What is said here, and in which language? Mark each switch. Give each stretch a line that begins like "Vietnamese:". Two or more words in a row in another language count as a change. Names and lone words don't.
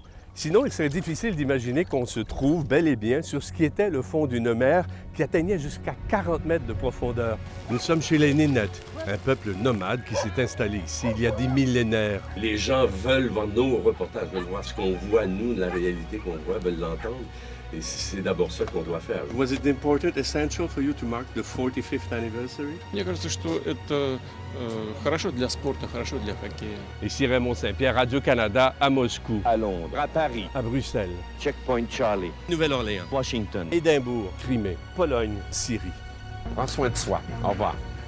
French: Sinon, il serait difficile d'imaginer qu'on se trouve bel et bien sur ce qui était le fond d'une mer qui atteignait jusqu'à 40 mètres de profondeur. Nous sommes chez les Nénètes, un peuple nomade qui s'est installé ici il y a des millénaires. Les gens veulent voir nos reportages, veulent voir ce qu'on voit, nous, la réalité qu'on voit, veulent l'entendre. Et c'est d'abord ça qu'on doit faire.
English: Was it important, essential for you to mark the 45th anniversary?
Russian: Мне кажется, что это хорошо для спорта, хорошо для хоккея.
French: Ici Raymond Saint-Pierre, Radio-Canada, à Moscou. À Londres, à Paris, à Bruxelles, Checkpoint Charlie, Nouvelle-Orléans, Washington, Édimbourg, Crimée, Pologne, Syrie. Prends soin de soi. Au revoir.